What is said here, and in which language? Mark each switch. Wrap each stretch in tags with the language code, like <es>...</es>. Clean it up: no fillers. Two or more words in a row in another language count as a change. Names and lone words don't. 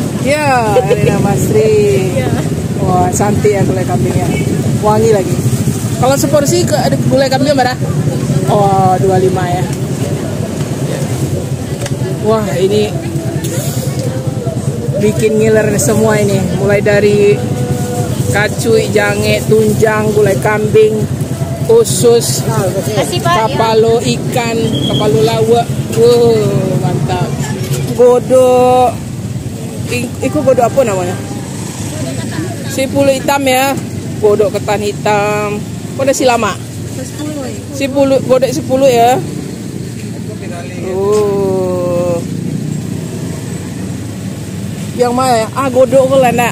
<id>Ya, Erina Masri. Wah, cantik ya gulai kambingnya. Wangi lagi. Kalau seporsi ada gulai kambing berapa? Oh, 25 ya. Wah, ini bikin ngiler semua ini. Mulai dari kacuy, jange, tunjang, gulai kambing, usus, kapalo ikan, kapalo lawak. Mantap. Godok. Itu godok apa namanya? Sipulu hitam ya. Godok ketan hitam. Kode si lama. 10 godok 10 ya. Yang mana ya? Ah, godok ke nak.</id>